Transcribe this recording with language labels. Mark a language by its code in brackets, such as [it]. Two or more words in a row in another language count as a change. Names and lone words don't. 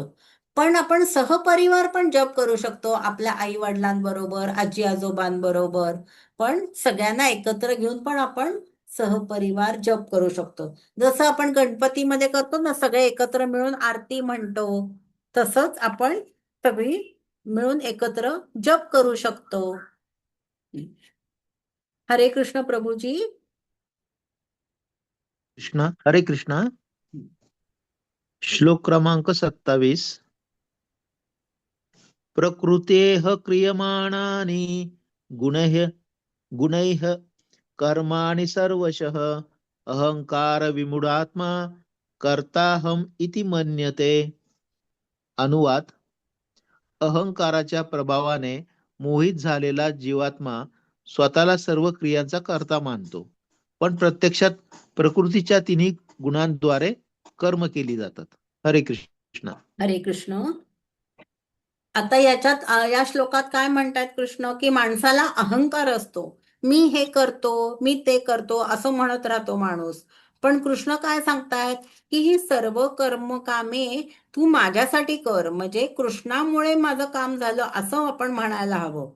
[mr] पण आपण सहपरिवार पण जप करू शकतो, आपल्या आई वडिलांबरोबर, आजी आजोबांबरोबर. पण सगळ्यांना एकत्र घेऊन पण आपण सहपरिवार जप करू शकतो. जसं आपण गणपतीमध्ये करतो ना, सगळे एकत्र मिळून आरती म्हणतो, तसंच आपण सगळी मिळून एकत्र जप करू शकतो. हरे कृष्ण प्रभूजी. कृष्ण हरे कृष्ण. श्लोक क्रमांक 27. [sa] प्रकृतेः क्रियमाणानि गुणैः कर्माणि सर्वशः अहंकार विमूढात्मा कर्ताहम इति मन्यते. [mr] अनुवाद: अहंकाराच्या प्रभावाने मोहित झालेला जीवात्मा स्वतःला सर्व क्रियांचा कर्ता मानतो, पण प्रत्यक्षात प्रकृतीच्या तिन्ही गुणांद्वारे कर्म केली जातात. हरे कृष्ण. हरे कृष्ण. आता याच्यात या श्लोकात काय म्हणतात कृष्ण? की माणसाला अहंकार असतो, मी हे करतो, मी ते करतो असं म्हणत राहतो माणूस. पण कृष्ण काय सांगतायत? की ही सर्व कर्म कामे तू माझ्यासाठी कर, म्हणजे कृष्णामुळे माझं काम झालं असं आपण म्हणायला हवं.